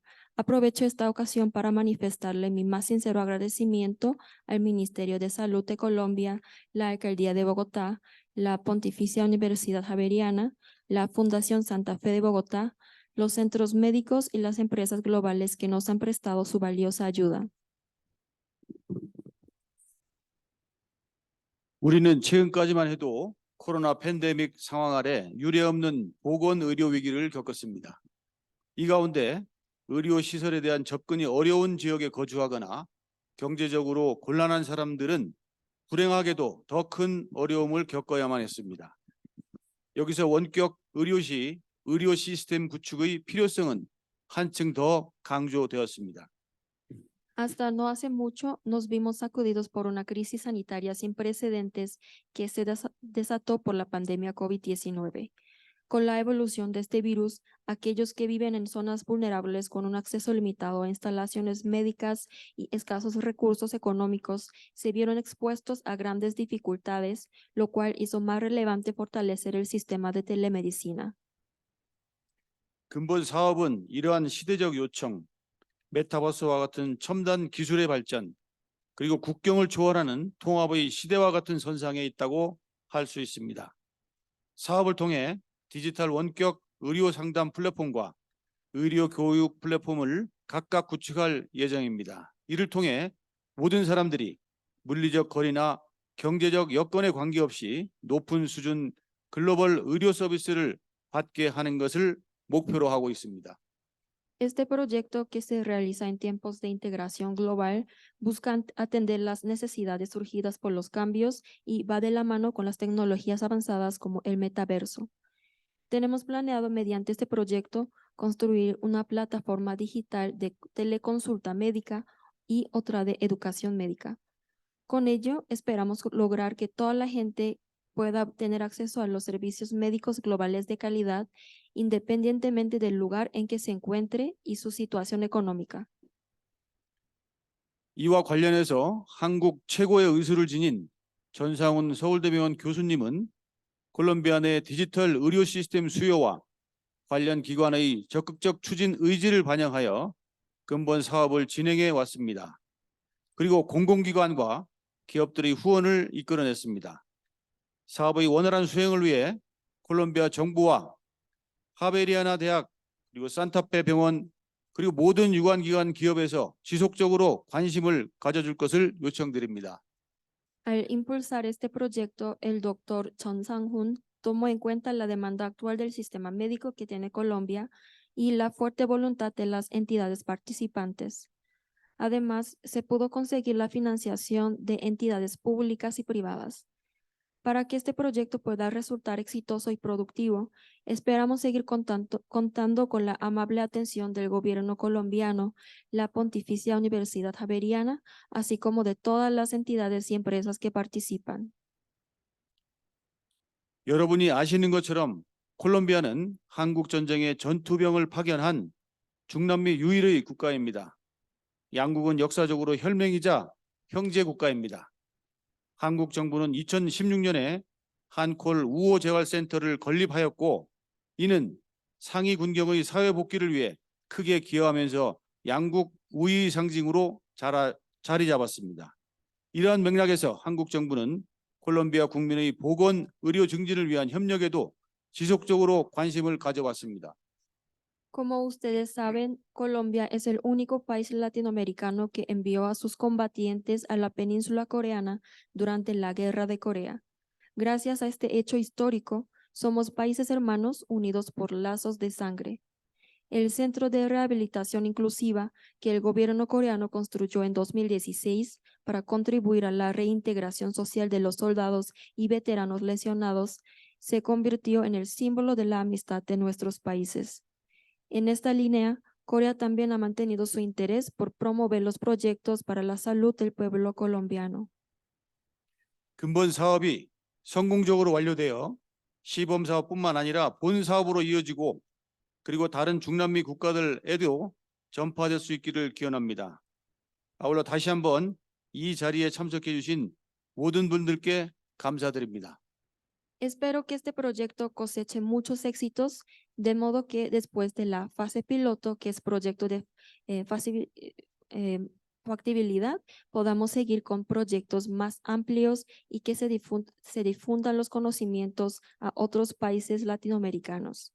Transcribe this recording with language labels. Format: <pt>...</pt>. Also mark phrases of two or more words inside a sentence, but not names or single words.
<es>Aprovecho esta ocasión para manifestarle mi más sincero agradecimiento al Ministerio de Salud de Colombia, la Alcaldía de Bogotá, la Pontificia Universidad Javeriana, la Fundación Santa Fe de Bogotá, los centros médicos y las empresas globales que nos han prestado su valiosa ayuda.</es> <ko>우리는 최근까지만 해도 코로나 팬데믹 상황 아래 유례없는 보건 의료 위기를 겪었습니다. 이 가운데 의료 시설에 대한 접근이 어려운 지역에 거주하거나 경제적으로 곤란한 사람들은 불행하게도 더 큰 어려움을 겪어야만 했습니다. 여기서 원격 의료시 의료 시스템 구축의 필요성은 한층 더 강조되었습니다.</ko> <es>Hasta no hace mucho nos vimos sacudidos por una crisis sanitaria sin precedentes que se desató por la pandemia COVID-19. Con la evolución de este virus, aquellos que viven en zonas vulnerables con un acceso limitado a instalaciones médicas y escasos recursos económicos se vieron expuestos a grandes dificultades, lo cual hizo más relevante fortalecer el sistema de telemedicina.</es> <ko>근본 사업은 이러한 시대적 요청, 메타버스와 같은 첨단 기술의 발전, 그리고 국경을 초월하는 통합의 시대와 같은 선상에 있다고 할 수 있습니다. 사업을 통해 디지털 원격 의료 상담 플랫폼과 의료 교육 플랫폼을 각각 구축할 예정입니다. 이를 통해 모든 사람들이 물리적 거리나 경제적 여건에 관계없이 높은 수준 글로벌 의료 서비스를 받게 하는 것을 목표로 하고 있습니다.</ko> <es>Este proyecto, que se realiza en tiempos de integración global, busca atender las necesidades surgidas por los cambios y va de la mano con las tecnologías avanzadas como el metaverso. Tenemos planeado mediante este proyecto construir una plataforma digital de teleconsulta médica y otra de educación médica. Con ello, esperamos lograr que toda la gente pueda tener acceso a los servicios médicos globales de calidad, independientemente del lugar en que se encuentre y su situación económica.</es> <ko>이와 관련해서 한국 최고의 의수를 지닌 전상훈 서울대병원 교수님은 콜롬비아 내 디지털 의료 시스템 수요와 관련 기관의 적극적 추진 의지를 반영하여 근본 사업을 진행해 왔습니다. 그리고 공공기관과 기업들의 후원을 이끌어냈습니다. 사업의 원활한 수행을 위해 콜롬비아 정부와 하베리아나 대학 그리고 산타페 병원 그리고 모든 유관기관 기업에서 지속적으로 관심을 가져줄 것을 요청드립니다.</ko> <es>Al impulsar este proyecto, el doctor Chon Sang-hoon tomó en cuenta la demanda actual del sistema médico que tiene Colombia y la fuerte voluntad de las entidades participantes. Además, se pudo conseguir la financiación de entidades públicas y privadas. Para que este proyecto pueda resultar exitoso y productivo, esperamos seguir contando con la amable atención del gobierno colombiano, la Pontificia Universidad Javeriana, así como de todas las entidades y empresas que participan.</es> <ko>여러분이 아시는 것처럼 콜롬비아는 한국 전쟁에 전투병을 파견한 중남미 유일의 국가입니다. 양국은 역사적으로 혈맹이자 형제 국가입니다. 한국 정부는 2016년에 한콜 우호재활센터를 건립하였고 이는 상위 군경의 사회 복귀를 위해 크게 기여하면서 양국 우위의 상징으로 자리 잡았습니다. 이러한 맥락에서 한국 정부는 콜롬비아 국민의 보건 의료 증진을 위한 협력에도 지속적으로 관심을 가져왔습니다.</ko> <es>Como ustedes saben, Colombia es el único país latinoamericano que envió a sus combatientes a la península coreana durante la Guerra de Corea. Gracias a este hecho histórico, somos países hermanos unidos por lazos de sangre. El Centro de Rehabilitación Inclusiva que el gobierno coreano construyó en 2016 para contribuir a la reintegración social de los soldados y veteranos lesionados se convirtió en el símbolo de la amistad de nuestros países. En esta línea, Corea también ha mantenido su interés por promover los proyectos para la salud del pueblo colombiano.</es> <ko>근본 사업이 성공적으로 완료되어 시범 사업뿐만 아니라 본 사업으로 이어지고 그리고 다른 중남미 국가들에도 전파될 수 있기를 기원합니다. 아울러 다시 한번 이 자리에 참석해 주신 모든 분들께 감사드립니다.</ko> <es>Espero que este proyecto coseche muchos éxitos, de modo que después de la fase piloto, que es proyecto de factibilidad, podamos seguir con proyectos más amplios y que se difundan los conocimientos a otros países latinoamericanos.</es>